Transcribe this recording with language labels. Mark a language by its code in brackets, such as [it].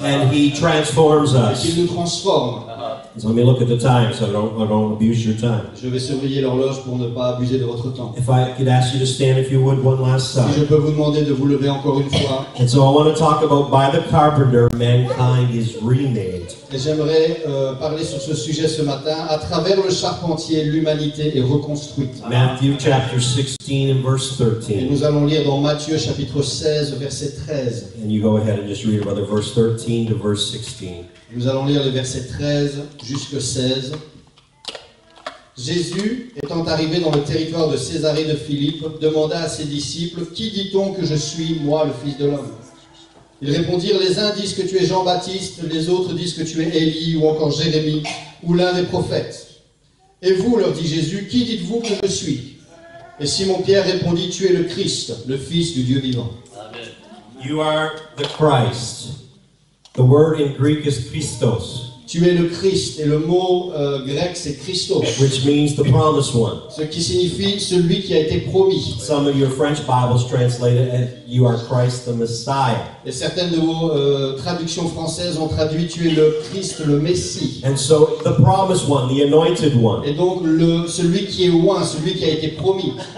[en] and he transforms [fr] et [en] us. [fr] qu'il nous transforme. [en] So let me look at the time so I don't abuse your time. [fr] Je vais surveiller l'horloge pour ne pas abuser de votre temps. [en] If I could ask you to stand if you would one last [fr] Si je [en] time. [fr] peux vous demander de vous lever encore une fois. [en] And so I want to talk about by the carpenter, mankind is remade. [fr] Et j'aimerais parler sur ce sujet ce matin. À travers le charpentier, l'humanité est reconstruite. [en] Matthew chapter 16 and verse [fr] Et [en] 13. [fr] nous allons lire dans Matthieu chapitre 16, verset 13. [en] And you go ahead and just read about the verse 13 to verse 16. [fr] Nous allons lire les versets 13 jusqu'au 16. Jésus, étant arrivé dans le territoire de Césarée de Philippe, demanda à ses disciples, « Qui dit-on que je suis, moi, le Fils de l'homme » Ils répondirent, « Les uns disent que tu es Jean-Baptiste, les autres disent que tu es Élie, ou encore Jérémie, ou l'un des prophètes. » Et vous, leur dit Jésus, « Qui dites-vous que je suis » Et Simon-Pierre répondit, « Tu es le Christ, le Fils du Dieu vivant. » [en] You are the Christ. The word in Greek is Christos, [fr] Tu es le Christ, et le mot grec c'est Christos, [en] which means the promised one. [fr] ce qui signifie celui qui a été promis. [en] Some of your French Bibles translate it as you are Christ the Messiah. [fr] Et certaines de vos traductions françaises ont traduit tu es le Christ, le Messie. [en] And so the promised one, the anointed one. [fr] Et donc celui qui est loin, celui qui a été promis.